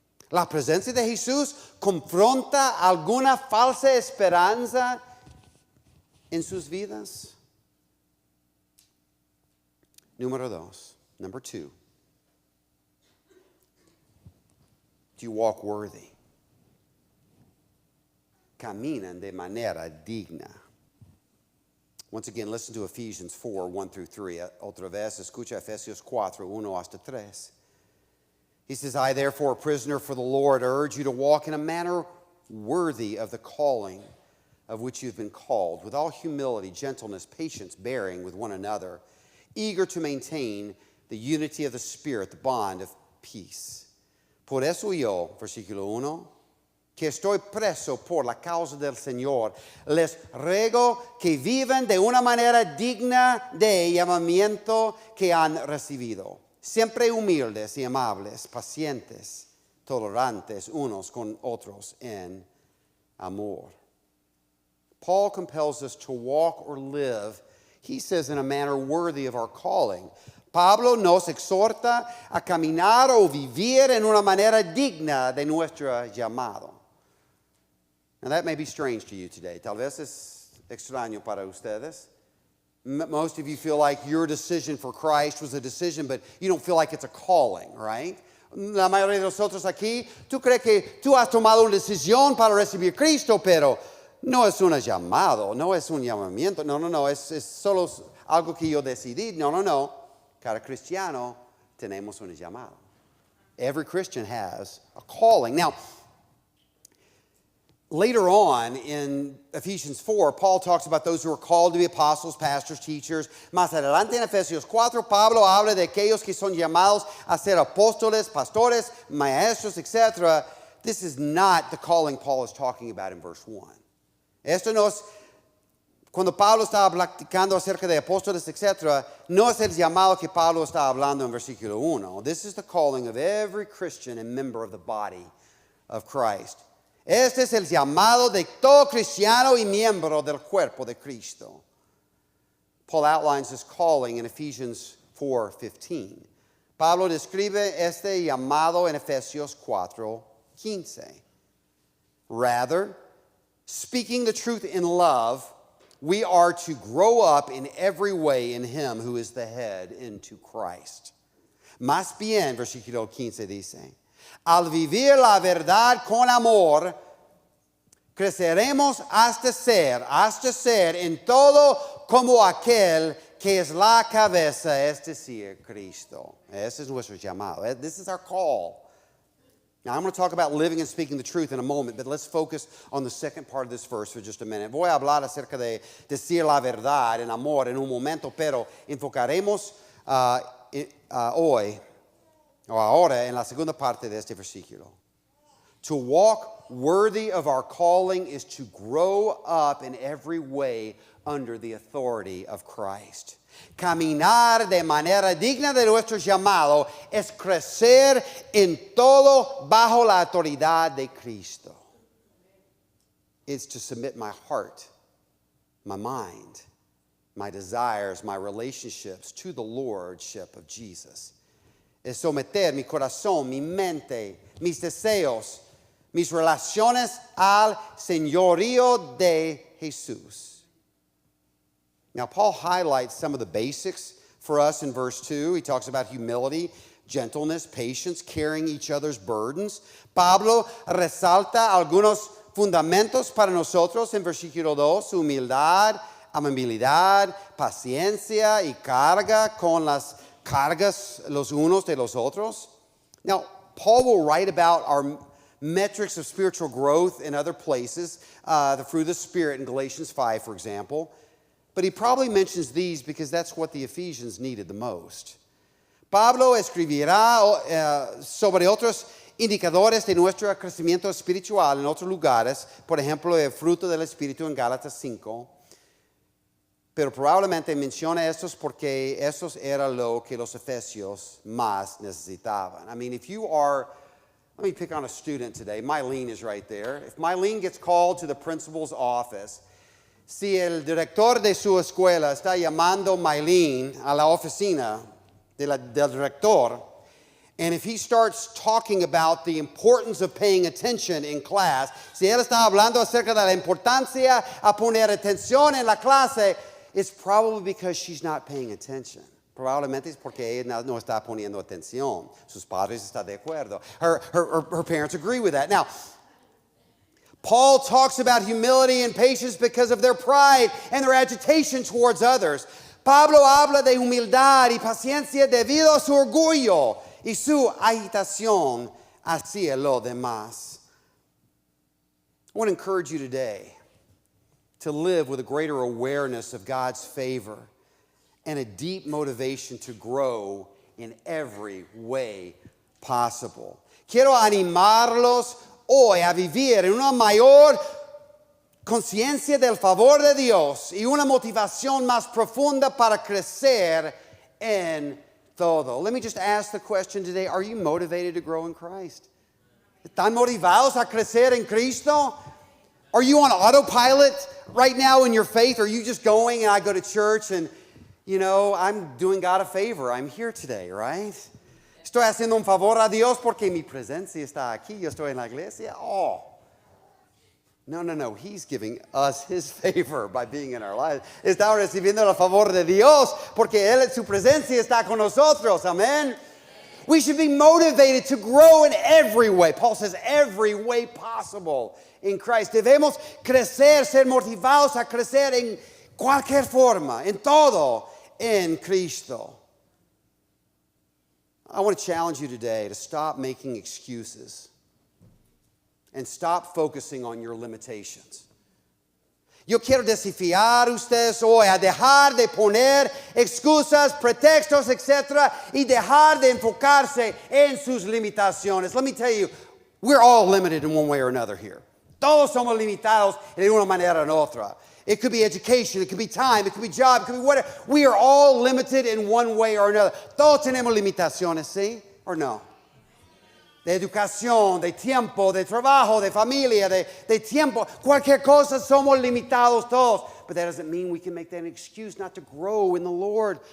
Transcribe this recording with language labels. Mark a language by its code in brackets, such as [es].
[es] ¿La presencia de Jesús confronta alguna falsa esperanza en sus vidas? Número dos, [en] number two. Do you walk worthy? [es] Caminan de manera digna. [en] Once again, listen to Ephesians 4, 1 through 3. [es] Otra vez, escucha Efesios 4, 1 hasta 3. [en] He says, I, therefore, a prisoner for the Lord, urge you to walk in a manner worthy of the calling of which you've been called, with all humility, gentleness, patience, bearing with one another, eager to maintain the unity of the Spirit, the bond of peace. [es] Por eso yo, versículo 1, que estoy preso por la causa del Señor, les ruego que vivan de una manera digna de llamamiento que han recibido, siempre humildes y amables, pacientes, tolerantes unos con otros en amor. [en] Paul compels us to walk or live, he says, in a manner worthy of our calling. [es] Pablo nos exhorta a caminar o vivir en una manera digna de nuestro llamado. [en] Now that may be strange to you today. [es] Tal vez es extraño para ustedes. [en] Most of you feel like your decision for Christ was a decision, but you don't feel like it's a calling, right? [es] La mayoría de nosotros aquí, tú crees que tú has tomado una decisión para recibir a Cristo, pero no es un llamado, no es un llamamiento, no, es solo algo que yo decidí. No. Cada cristiano tenemos un llamado. [en] Every Christian has a calling. Now, later on in Ephesians 4, Paul talks about those who are called to be apostles, pastors, teachers. [es] Más adelante en Efesios 4, Pablo habla de aquellos que son llamados a ser apóstoles, pastores, maestros, etc. [en] This is not the calling Paul is talking about in verse 1. [es] Esto no es, cuando Pablo estaba platicando acerca de apóstoles, etc., no es el llamado que Pablo está hablando en versículo 1. [en] This is the calling of every Christian and member of the body of Christ. [es] Este es el llamado de todo cristiano y miembro del cuerpo de Cristo. [en] Paul outlines this calling in Ephesians 4:15. [es] Pablo describe este llamado en Efesios 4:15. [en] Rather, speaking the truth in love, we are to grow up in every way in Him who is the head, into Christ. [es] Más bien, versículo 15 dice, al vivir la verdad con amor, creceremos hasta ser en todo como aquel que es la cabeza, es decir, Cristo. Ese es nuestro llamado. [en] This is our call. Now, I'm going to talk about living and speaking the truth in a moment, but let's focus on the second part of this verse for just a minute. [es] Voy a hablar acerca de decir la verdad en amor en un momento, pero enfocaremos hoy o ahora en la segunda parte de este versículo. [en] To walk worthy of our calling is to grow up in every way under the authority of Christ. [es] Caminar de manera digna de nuestro llamado es crecer en todo bajo la autoridad de Cristo. [en] It's to submit my heart, my mind, my desires, my relationships to the lordship of Jesus. [es] Es someter mi corazón, mi mente, mis deseos, mis relaciones al señorío de Jesús. [en] Now, Paul highlights some of the basics for us in verse 2. He talks about humility, gentleness, patience, carrying each other's burdens. [es] Pablo resalta algunos fundamentos para nosotros en versículo 2, humildad, amabilidad, paciencia y carga con las cargas los unos de los otros. [en] Now, Paul will write about our metrics of spiritual growth in other places, the fruit of the Spirit in Galatians 5, for example. But he probably mentions these because that's what the Ephesians needed the most. [es] Pablo escribirá sobre otros indicadores de nuestro crecimiento espiritual en otros lugares, por ejemplo, el fruto del Espíritu en Gálatas 5. Pero probablemente menciona estos porque esos era lo que los efesios más necesitaban. [en] I mean, if you are, let me pick on a student today. Mylene is right there. If Mylene gets called to the principal's office, [es] si el director de su escuela está llamando Mylene a la oficina del director, [en] and if he starts talking about the importance of paying attention in class, [es] si él está hablando acerca de la importancia a poner atención en la clase, [en] it's probably because she's not paying attention. [es] Probablemente es porque ella no está poniendo atención. Sus padres están de acuerdo. [en] Her parents agree with that. Now, Paul talks about humility and patience because of their pride and their agitation towards others. [es] Pablo habla de humildad y paciencia debido a su orgullo y su agitación hacia lo demás. [en] I want to encourage you today to live with a greater awareness of God's favor and a deep motivation to grow in every way possible. [es] Quiero animarlos hoy a vivir en una mayor conciencia del favor de Dios y una motivación más profunda para crecer en todo. [en] Let me just ask the question today, are you motivated to grow in Christ? [es] ¿Están motivados a crecer en Cristo? [en] Are you on autopilot right now in your faith? Or are you just going and I go to church and, you know, I'm doing God a favor. I'm here today, right? [es] Estoy haciendo un favor a Dios porque mi presencia está aquí. Yo estoy en la iglesia. Oh. No. [en] He's giving us his favor by being in our lives. [es] Estamos recibiendo el favor de Dios porque su presencia está con nosotros. Amen. [en] We should be motivated to grow in every way. Paul says every way possible in Christ. [es] Debemos crecer, ser motivados a crecer en cualquier forma, en todo, en Cristo. [en] I want to challenge you today to stop making excuses and stop focusing on your limitations. [es] Yo quiero desafiar a ustedes hoy a dejar de poner excusas, pretextos, etc. y dejar de enfocarse en sus limitaciones. [en] Let me tell you, we're all limited in one way or another here. [es] Todos somos limitados de una manera o en otra. [en] It could be education, it could be time, it could be job, it could be whatever. We are all limited in one way or another. [es] Todos tenemos limitaciones, ¿sí? [en] Or no? [es] De educación, de tiempo, de trabajo, de familia, de tiempo. Cualquier cosa, somos limitados todos. [en] But that doesn't mean we can make that an excuse not to grow in the Lord.